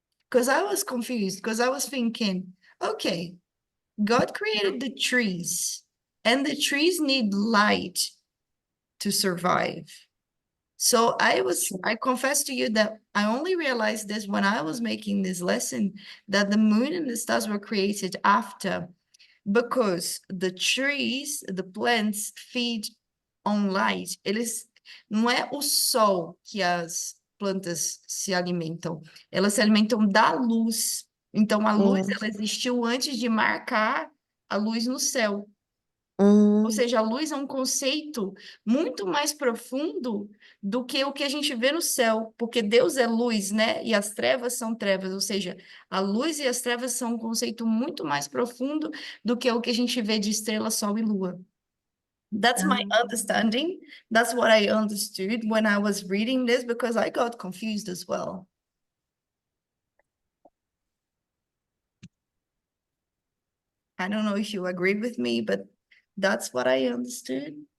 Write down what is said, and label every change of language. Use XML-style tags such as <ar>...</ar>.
<en>Because I was confused, because I was thinking, okay, God created the trees, and the trees need light to survive. So I confess to you that I only realized this when I was making this lesson, that the moon and the stars were created after, because the trees, the plants feed on light.</en> <pt>Não é o sol que as plantas se alimentam, elas se alimentam da luz. Então a luz ela existiu antes de marcar a luz no céu. Ou seja, a luz é um conceito muito mais profundo do que o que a gente vê no céu, porque Deus é luz, né? E as trevas são trevas, ou seja, a luz e as trevas são um conceito muito mais profundo do que o que a gente vê de estrela, sol e lua.</pt> <en>That's my understanding. That's what I understood when I was reading this, because I got confused as well. I don't know if you agree with me, but that's what I understood.</en>